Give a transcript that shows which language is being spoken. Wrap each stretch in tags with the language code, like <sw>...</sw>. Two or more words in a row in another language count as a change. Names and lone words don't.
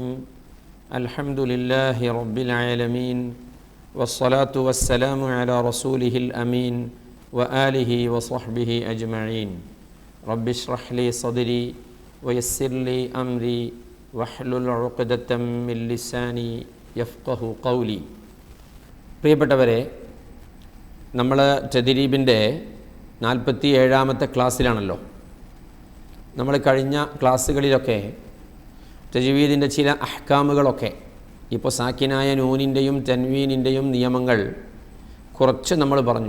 <ar>الحمد لله رب العالمين، والصلاة والسلام على رسوله الأمين وآله وصحبه أجمعين. رب اشرح لي صدري ويسر لي أمري واحلل عقدة من لساني يفقه قولي.</ar> <ml>പ്രിയപ്പെട്ടവരെ, നമ്മൾ തദ്രീബിൻ്റെ 47ാമത്തെ ക്ലാസ്സിലാണല്ലോ. നമ്മൾ കഴിഞ്ഞ ക്ലാസ്സുകളിലൊക്കെ തജ്വീദിൻ്റെ ചില അഹ്കാമുകളൊക്കെ, ഇപ്പോൾ സാക്കിനായ നൂനിൻ്റെയും തൻവീനിൻ്റെയും നിയമങ്ങൾ കുറച്ച് നമ്മൾ പറഞ്ഞു.</ml>